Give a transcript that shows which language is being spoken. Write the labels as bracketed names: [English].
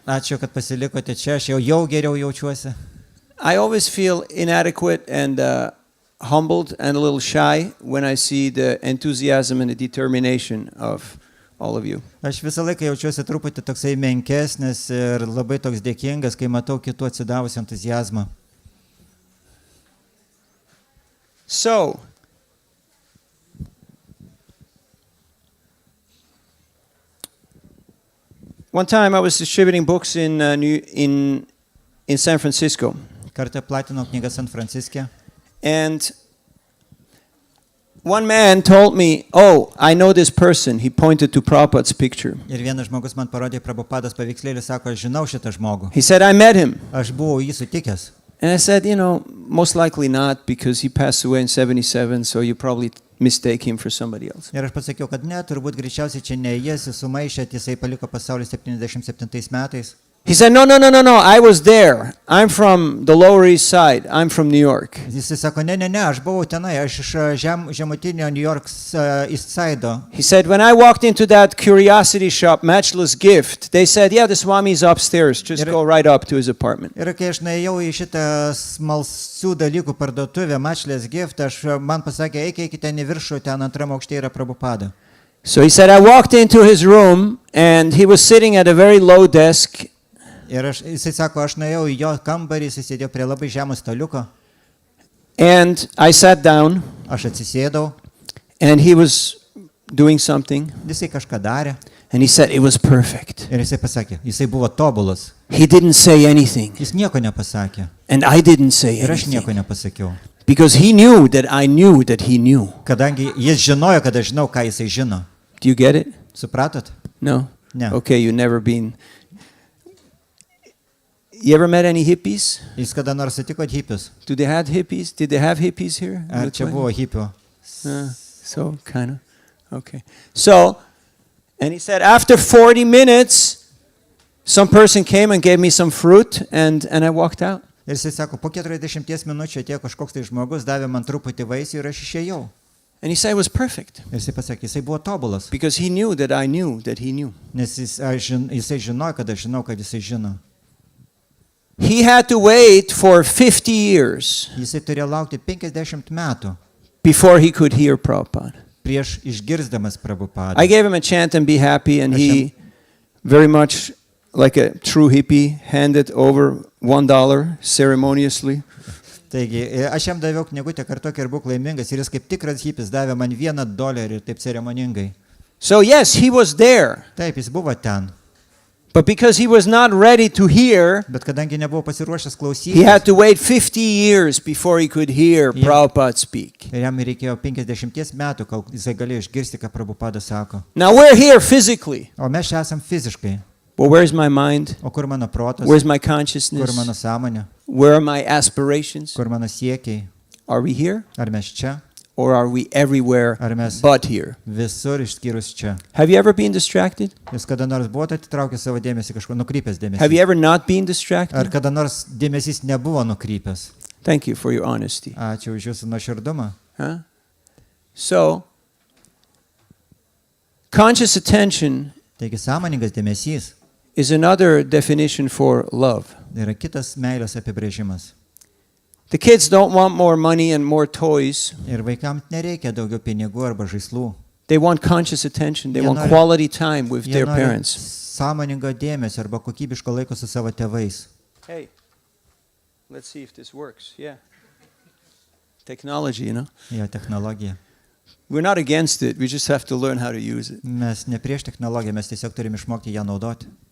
[Lithuanian] Ačiū, kad pasilikote čia, aš jau geriau jaučiuosi. [English] I always feel inadequate and humbled and a little shy when I see the enthusiasm and the determination of all of you. [Lithuanian] Aš visą laiką jaučiuosi truputį toksai menkesnis ir labai toks dėkingas, kai matau kitų atsidavusių entuziazmą. [English] So, one time I was distributing books in San Francisco. [Lithuanian] Kartą platinau knygą San Franciske. [English] And one man told me, "Oh, I know this person." He pointed to Prabhupada's picture. [Lithuanian] Ir vienas žmogus man parodė Prabhupados paveikslėlį, sako, aš žinau šitą žmogų. [English] He said, "I met him." [Lithuanian] Aš buvau jį sutikęs. [English] And I said, most likely not, because he passed away in 77, so you probably mistake him for somebody else. [Lithuanian] Ir aš pasakiau, kad ne, turbūt greičiausiai čia ne jis, sumaišėt, jisai paliko pasaulį 77 metais. [English] He said, no, I was there. I'm from the Lower East Side. I'm from New York. [Lithuanian] Jisai sako, ne, aš buvau tenai, aš iš žemutinio New York East Side'o. [English] He said, when I walked into that curiosity shop, Matchless Gift, they said, yeah, the Swami's upstairs. Just go right up to his apartment. [Lithuanian] Ir kai aš nuėjau į šitą smalsių dalykų parduotuvę, Matchless Gift, man pasakė, eikite į viršų, ten antram aukšte yra Prabhupada. [English] So he said, I walked into his room, and he was sitting at a very low desk. [Lithuanian] Ir jisai sako, aš nuėjau į jo kambarį, jis sėdėjo prie labai žemo staliuko. [English] And I sat down. [Lithuanian] Aš atsisėdau. [English] And he was doing something. [Lithuanian] Jisai kažką darė. [English] And he said it was perfect. [Lithuanian] Ir jisai pasakė, jisai buvo tobulas. [English] He didn't say anything. [Lithuanian] Jis nieko nepasakė. [English] And I didn't say [Lithuanian] Ir aš nieko [English] anything. [Lithuanian] nepasakiau. [English] Because he knew that I knew that he knew. [Lithuanian] Kadangi jis žinojo, kad aš žinau, ką jisai žino. [English] Do you get it? [Lithuanian] Supratot? [English] No? [Lithuanian] Ne. [English] Okay, you never been... You ever met any hippies? [Lithuanian] Jis kada nors sutikot hippius? [English] Did they have hippies here? [Lithuanian] Ar čia buvo hippių? [English] So, kind of. Okay. So, and he said, after 40 minutes, some person came and gave me some fruit, and I walked out. [Lithuanian] Ir jisai sako, po 40 minučių atėjo kažkoks tai žmogus, davė man truputį vaisių ir aš išėjau. [English] And he said it was perfect. [Lithuanian] Ir jisai pasakė, jisai buvo tobulas. [English] Because he knew that I knew that he knew. [Lithuanian] Nes jisai žinojo, kad aš žinau, kad jisai žino. [English] He had to wait for 50 years [Lithuanian] Jisai turėjo laukti 50 metų [English] before he could hear Prabhupada. [Lithuanian] prieš išgirsdamas Prabhupadą. [English] I gave him a chant and be happy, and he very much like a true hippie handed over $1 ceremoniously. [Lithuanian] Taigi, aš jam daviau knygutę, kartok ir būk laimingas, ir jis kaip tikras hipis davė man $1 taip ceremoningai. [English] So yes, he was there, [Lithuanian] Taip, jis buvo ten, [English] but because he was not ready to hear, [Lithuanian] bet kadangi nebuvo pasiruošęs [English] he [Lithuanian] klausytis, [English] had to wait 50 years before he could hear Yeah. Prabhupada speak. [Lithuanian] ir jam reikėjo 50 metų, kol jisai galėjo išgirsti, ką Prabhupada sako. [English] Now we're here physically, [Lithuanian] O mes čia esam fiziškai. [English] but where's my mind? [Lithuanian] O kur mano protas, [English] Where's my [Lithuanian] kur mano [English] consciousness? [Lithuanian] sąmonė, [English] Where are my aspirations? [Lithuanian] kur mano siekiai. [English] Are we here, [Lithuanian] Ar mes čia, [English] or are we everywhere [Lithuanian] ar mes [English] but here? [Lithuanian] visur išskyrus čia. [English] Have you ever been distracted? [Lithuanian] Jūs kada nors buvote atitraukę savo dėmesį kažkur, nukrypęs [English] Have you [Lithuanian] dėmesį? [English] ever not been [Lithuanian] Ar [English] distracted? [Lithuanian] kada nors dėmesys nebuvo nukrypęs? [English] Thank you for your honesty. [Lithuanian] Ačiū už jūsų nuoširdumą. [English] Huh? So, conscious attention [Lithuanian] Taigi sąmoningas dėmesys [English] is another definition for love. [Lithuanian] yra kitas meilės apibrėžimas. [English] The kids don't want more money and more toys. [Lithuanian] Ir vaikams nereikia daugiau pinigų arba žaislų. [English] They want conscious attention. They Yeah, want no, quality time with [Lithuanian] Jie [English] their [Lithuanian] nori [English] parents. [Lithuanian] sąmoningo dėmesio arba kokybiško laiko su savo tėvais. [English] Hey, let's see if this works. Yeah. Technology, you know. [Lithuanian] Jo technologija. [English] We're not against it. We just have to learn how to use it. [Lithuanian] Mes ne prieš technologiją, mes tiesiog turim išmokti ją naudoti.